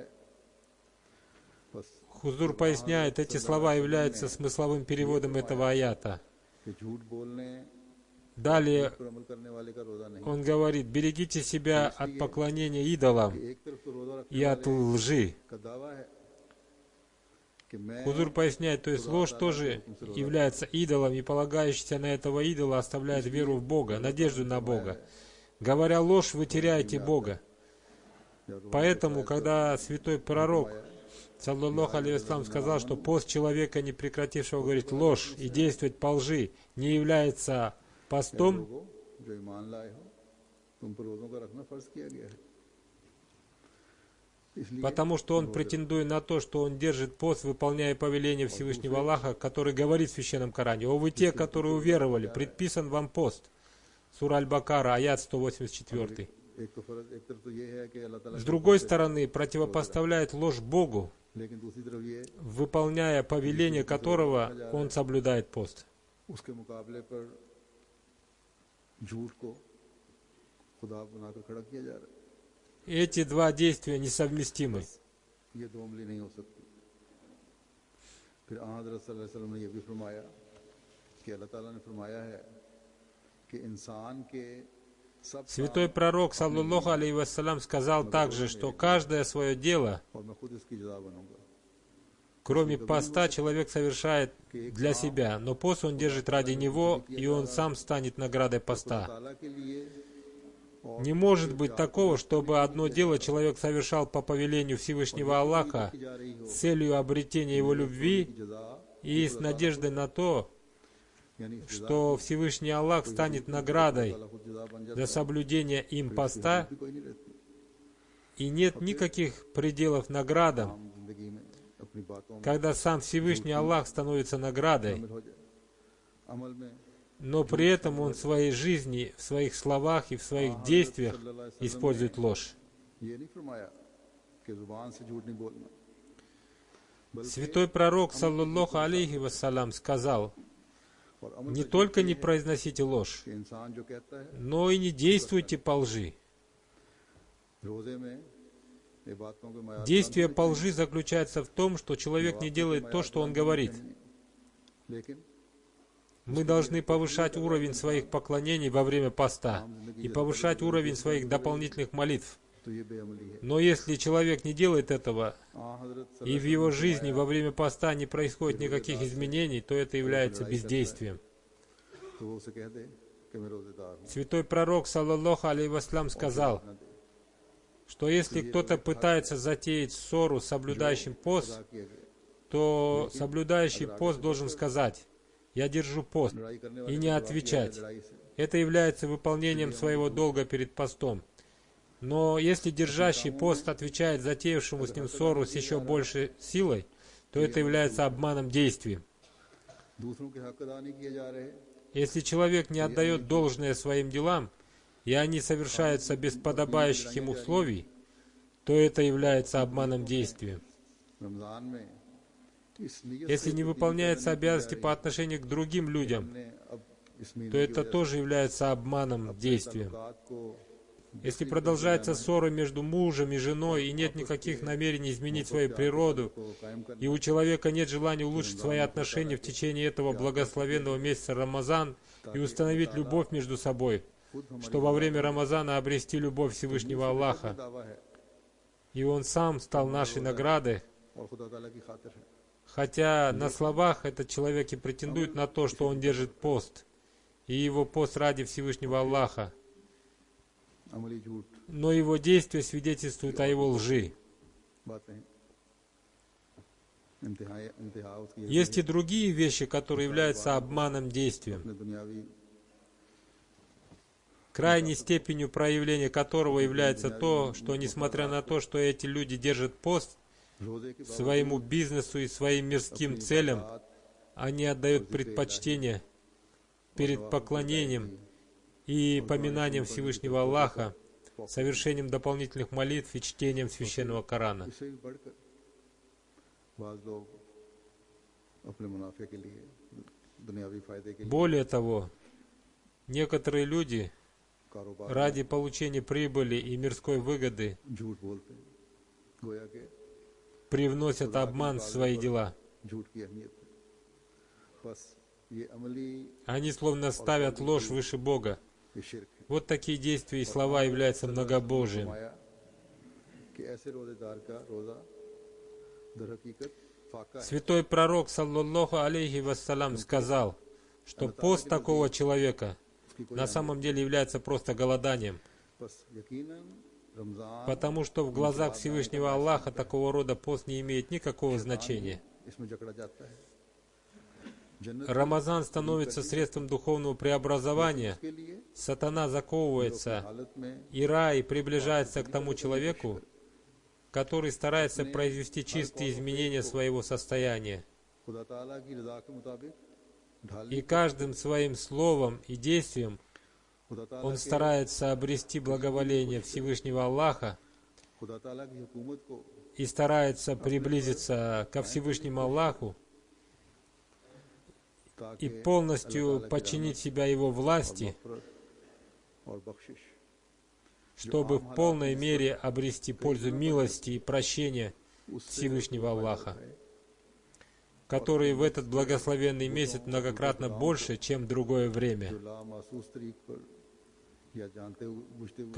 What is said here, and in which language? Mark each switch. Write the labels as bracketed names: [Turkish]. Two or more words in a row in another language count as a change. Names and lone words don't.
[Urdu] बस [Russian] Хузур поясняет, эти слова являются смысловым переводом этого аята. [Urdu] کہ جھوٹ بولنے [Russian] Далее [Urdu] پر عمل کرنے والے کا روزہ نہیں [Russian] он говорит, берегите себя от поклонения идолам [Urdu] کہ ایک طرف تو روزہ رکھنے [Russian] и от лжи. [Urdu] کا دعویٰ ہے کہ میں [Russian] Хузур поясняет, то есть ложь тоже является идолом, и полагающийся на этого идола оставляет веру в Бога, надежду на Бога. Говоря ложь, вы теряете Бога. Поэтому, когда святой пророк, [Arabic] صلى الله عليه وسلم, [Russian] сказал, что пост человека, не прекратившего говорить ложь и действовать по лжи, не является постом, [Urdu] لوگوں جو ایمان لائے ہو تم پر روزوں کا رکھنا فرض کیا گیا ہے اسلئے [Russian] потому что он претендует на то, что он держит пост, выполняя повеление Всевышнего Аллаха, который говорит в Священном Коране: «О вы те, которые уверовали, предписан вам пост». Сура Аль-Бакара, аят 184. [Urdu] ایک تو فرض ایک طرف تو یہ ہے کہ اللہ تعالیٰ [Russian] С другой стороны, противопоставляет ложь Богу, [Urdu] لیکن دوسری طرف یہ [Russian] выполняя повеление которого он соблюдает пост. [Urdu] اسکے مقابلے پر جھوٹ کو خدا بناکر کھڑا کیا جا رہا [Russian] Эти два действия несовместимы. [Urdu] ہے یہ دو عملی نہیں ہو سکتی پھر حضرت [Arabic] صلى الله عليه وسلم [Urdu] نے یہ بھی فرمایا کہ اللہ تعالیٰ نے فرمایا ہے کہ انسان کے سب [Russian] Святой пророк, [Arabic] صلى الله عليه وسلم, [Russian] сказал также, что каждое свое дело, [Urdu] اور میں خود اسکی جزا بنوں گا [Russian] кроме поста, человек совершает для себя, но пост он держит ради него, и он сам станет наградой поста. [Urdu] تعالیٰ کے لیے [Russian] Не может быть такого, чтобы одно дело человек совершал по повелению Всевышнего Аллаха [Urdu] کی جا رہی ہو [Russian] с целью обретения его любви [Urdu] जज़ा [Russian] и с надеждой на то, [Urdu] यानी [Russian] что Всевышний Аллах станет наградой [Urdu] تعالیٰ خود جزا بن جاتا [Russian] за सोблюдение им поста, [Urdu] ہے کوئی نہیں رہتی [Russian] и нет никаких пределов наградам, [Urdu] عام زندگی میں اپنی باتوں میں [Russian] когда сам Всевышний Аллах становится наградой, [Urdu] شامل ہو جائے عمل میں [Russian] но при этом он в своей жизни, в своих словах и в своих действиях использует ложь. [Urdu] یہ نہیں فرمایا کہ زبان سے جھوٹ نہیں بولنا [Russian] Святой пророк, [Arabic] صلى الله عليه وسلم, [Russian] сказал: [Urdu] اور عمل [Russian] не только не произносите ложь, [Urdu] کہ انسان جو کہتا ہے [Russian] но и не действуйте по лжи. [Urdu] روزے میں یہ باتوں کے معیار [Russian] Действие по лжи заключается в том, что человек не делает то, что он говорит. [Urdu] लेकिन [Russian] Мы должны повышать уровень своих поклонений во время поста и повышать уровень своих дополнительных молитв. [Urdu] تو یہ بےعملی ہے [Russian] Но если человек не делает этого, [Urdu] हजरत [Russian] и в его жизни во время поста не происходит никаких изменений, то это является бездействием. [Urdu] تو وہ اسے کہہ دے کہ میں روزےدار ہوں [Russian] Святой пророк, [Arabic] صلى الله عليه وسلم, [Russian] сказал, что если кто-то пытается затеять ссору с соблюдающим пост, [Urdu] ادا کیا گیا [Russian] то соблюдающий пост должен сказать: «Я держу пост», [Urdu] لڑائی کرنے [Russian] и [Urdu] वाले [Russian] не отвечать. [Urdu] لڑائی سے [Russian] Это является выполнением своего долга перед постом. Но если держащий пост отвечает затеявшему с ним ссору с еще большей силой, то это является обманом действием. [Urdu] دوسروں کے حق ادا نہیں کیے جا رہے [Russian] Если человек не отдает должное своим делам, и они совершаются без подобающих им условий, то это является обманом действием. [Urdu] رمضان میں اس نیت [Russian] Если [Urdu] से [Russian] не выполняются обязанности по отношению к другим людям, [Urdu] ہمنے اب اس مہینے [Russian] то это тоже является обманом действием. [Urdu] تعلقات کو [Russian] Если продолжается ссора между мужем и женой, и нет никаких намерений изменить свою природу, [Urdu] کو قائم کرنا [Russian] и у человека нет желания улучшить свои отношения в течение этого благословенного месяца Рамазан и установить любовь между собой, что во время Рамазана обрести любовь Всевышнего Аллаха, [Urdu] دعویٰ ہے [Russian] и Он сам стал нашей наградой, [Urdu] اور خدا تعالیٰ کی خاطر ہے [Russian] хотя на словах этот человек и претендует на то, что он держит пост, и его пост ради Всевышнего Аллаха, [Urdu] عملی جھوٹ [Russian] но его действия свидетельствуют о его лжи. [Urdu] باتیں انتہا اسکی یہ [Russian] Есть и другие вещи, которые являются обманом действием, [Urdu] اپنے دنیاوی [Russian] крайней степенью проявления которого является то, что несмотря на то, что эти люди держат пост, [Urdu] روزے کے [Russian] своему бизнесу и своим мирским целям, они отдают предпочтение перед поклонением и поминанием Всевышнего Аллаха, совершением дополнительных молитв и чтением Священного Корана. [Urdu] اس سے بھی بڑھکر بعض لوگ اپنے منافع کے لیے دنیاوی فائدے کے لیے [Russian] Более того, некоторые люди [Urdu] कारोबार [Russian] ради получения прибыли и мирской выгоды [Urdu] جھوٹ بولتے ہیں گویا کہ [Russian] привносят обман в свои дела. [Urdu] جھوٹ کی اہمیت ہے بس یہ عملی [Russian] Они словно ставят ложь выше Бога. [Urdu] یہ شرک ہے. [Russian] Вот такие действия и слова являются многобожием. [Urdu] فرمایا کہ ایسے روزےدار کا روزہ در حقیقت فاقہ ہے. [Russian] Святой пророк, [Arabic] صلى الله عليه وسلم, [Russian] сказал, что пост такого человека на самом деле является просто голоданием, [Urdu] بس یقیناً رمضان [Russian] потому что в глазах Всевышнего Аллаха такого рода пост не имеет никакого значения. [Urdu] اسمیں جکڑا جاتا ہے۔ جنت [Russian] Рамазан становится средством духовного преобразования, [Urdu] کے لیے [Russian] сатана заковывается, [Urdu] حالت میں [Russian] и рай приближается к тому человеку, который старается произвести чистые изменения своего состояния. [Urdu] خدا تعالیٰ کی رضا کے مطابق ڈھالنے [Russian] И каждым своим словом и действием [Urdu] خدا تعالیٰ [Russian] он старается обрести благоволение Всевышнего Аллаха [Urdu] خدا تعالیٰ کی حکومت کو [Russian] и старается приблизиться ко Всевышнему Аллаху и [Urdu] ताकि [Russian] полностью подчинить себя Его власти, [Urdu] مغفرت اور بخشش [Russian] чтобы в полной мере обрести пользу милости и прощения Всевышнего Аллаха, которые в этот благословенный месяц многократно больше, чем в другое время. [Urdu] جو لامحسوس طریق پر یا جانتے ہوئے بوجھتے ہوئے